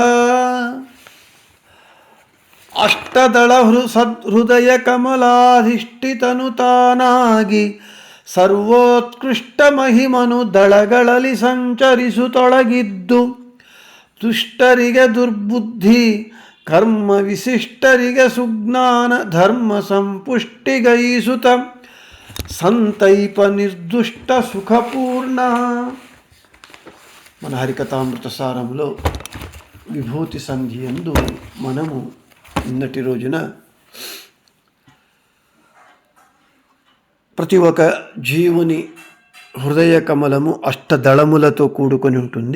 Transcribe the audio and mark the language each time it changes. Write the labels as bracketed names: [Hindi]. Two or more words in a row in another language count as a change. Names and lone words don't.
[Kannada] ಅಷ್ಟದಳ ಸದ್ಹೃದಯ ಕಮಲಾಧಿಷ್ಠಿತನು ತಾನಾಗಿ ಸರ್ವೋತ್ಕೃಷ್ಟ ಮಹಿಮನು ದಳಗಳಲ್ಲಿ ಸಂಚರಿಸುತ್ತೊಳಗಿದ್ದು ದುಷ್ಟರಿಗೆ ದುರ್ಬುದ್ಧಿ ಕರ್ಮ ವಿಶಿಷ್ಟರಿಗೆ ಸುಜ್ಞಾನ ಧರ್ಮ ಸಂಪುಷ್ಟಿಗೈಸುತ ಸಂತೈಪ ನಿರ್ದುಷ್ಟ సుఖపూర్ణ. [Telugu] మన హరికథామృత సారంలో విభూతి సంధి యందు మనము నిన్నటి రోజున ప్రతి ఒక్క జీవుని హృదయ కమలము అష్టదళములతో కూడుకొని ఉంటుంది.